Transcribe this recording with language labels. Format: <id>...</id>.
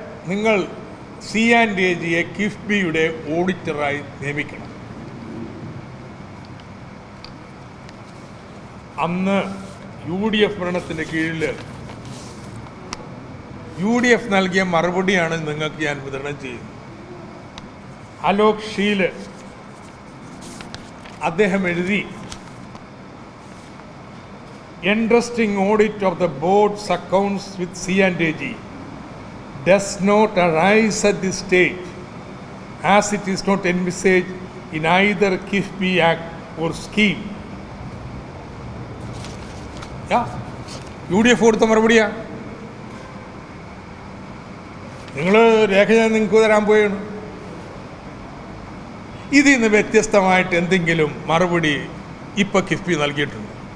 <ml>നിങ്ങൾ C and AGയെ കിഫ്ബിയുടെ ഓഡിറ്ററായി നിയമിക്കണം. അന്ന് UDF ഭരണത്തിൻ്റെ കീഴിൽ UDF നൽകിയ മറുപടിയാണ് നിങ്ങൾക്ക് ഞാൻ വിതരണം ചെയ്യുന്നത്.</ml> <en>Alok Sheel</en> <ml>അദ്ദേഹം എഴുതി,</ml> <en>Interesting audit of the board's accounts with C and AG does not arise at this stage as it is not envisaged in either KIFBI Act or scheme.</en> <ml>UDF കൊടുത്ത മറുപടിയാ. നിങ്ങൾ രേഖ ഞാൻ നിങ്ങൾക്ക് തരാൻ പോയാണ്. ഇതിൽ നിന്ന് വ്യത്യസ്തമായിട്ട് എന്തെങ്കിലും മറുപടി ഇപ്പോൾ കിഫ്ബി നൽകിയിട്ടുണ്ട്?</ml>